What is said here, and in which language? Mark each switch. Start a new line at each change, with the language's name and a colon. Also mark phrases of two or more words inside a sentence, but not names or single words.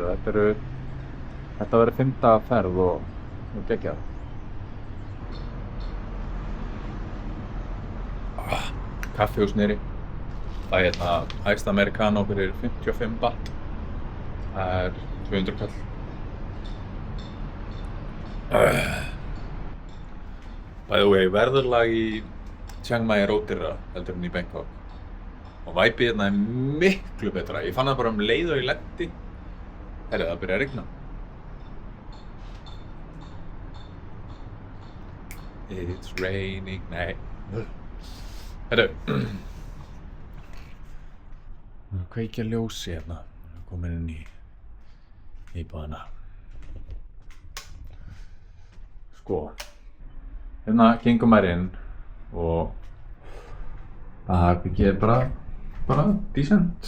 Icelandic: Þetta verður 5 daga ferð og geggjað. Kaffihús niðri. Það er hérna Iced Americano fyrir 55 baht. Það er 200 kall.
English: By the way,
Icelandic: verðurlag í Chiang Mai er ódýrara heldur en í Bangkok. Og væpið hérna er miklu betra. Ég fann það bara leið og ég lendi. Herri, það byrjaði að rigna.
English: It's raining.
Icelandic: Nei. Herru. Kveikja ljósi hérna. Komin inn í íbúðina. Hérna gengum maður inn og herbergið er bara decent.